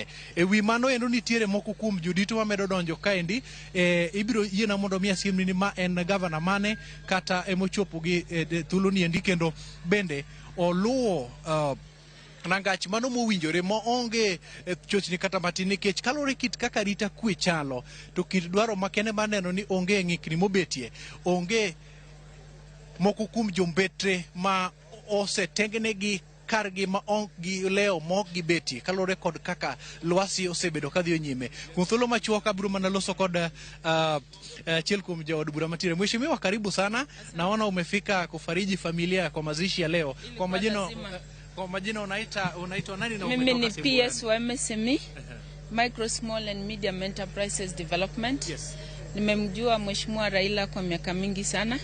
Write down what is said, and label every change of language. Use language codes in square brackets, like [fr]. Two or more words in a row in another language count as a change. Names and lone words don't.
[luo] E wi mano endo nitiere moko kuom jodito mamedo donjo kaendi, ibiro yiena mondo mi asimni ni ma en gavana mane kata emochopo gi thuolo ni endi, kendo bende oluwo nangach mano mowinjore mo onge chochni kata matin, nikech kalore kit kaka rita kwe chalo to kit dwaro makende maneno ni onge ng'ikni mobetie, onge moko kuom jombetre ma osetengnegi kargi ma ok gi leo mok gi beti kalore kod kaka lwasi osebedo kadhi nyime. Kuom thuolo machuok abiro mana loso kod achiel kuom jaod bura matire. [sw] Mheshimiwa, karibu sana, naona umefika kufariji familia kwa mazishi ya leo. Kwa majina unaitwa nani na mimi ni PS wa MSME [en] Micro Small and Medium Enterprises Development. [sw] Yes. Nimemjua Mheshimiwa Raila kwa miaka mingi sana.